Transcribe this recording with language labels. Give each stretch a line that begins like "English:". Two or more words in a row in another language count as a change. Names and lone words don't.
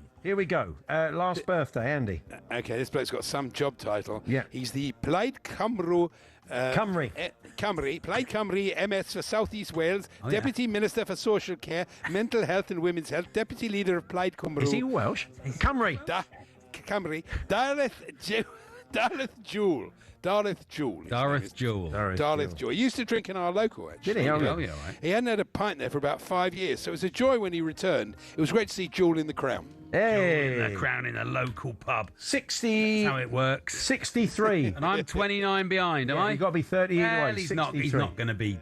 English: Here we go. Last birthday, Andy. Okay, this bloke's got some job title. Yeah. He's the Plaid Cymru. Cymru. Plaid Cymru MS for South East Wales, Deputy Minister for Social Care, Mental Health and Women's Health, Deputy Leader of Plaid Cymru. Is he Welsh? Cymru. Cymru. Dareth Darlith Jewell. Darlith Jewell. Darlith Jewell. Darlith Jewell. He used to drink in our local, actually. Did he? Oh, yeah, right. He hadn't had a pint there for about 5 years, so it was a joy when he returned. It was great to see Jewell in the Crown. Hey. The Crown in a local pub. 60. That's how it works. 63. And I'm 29 behind, am I? You've got to be 30 well, anyway. he's not going to be.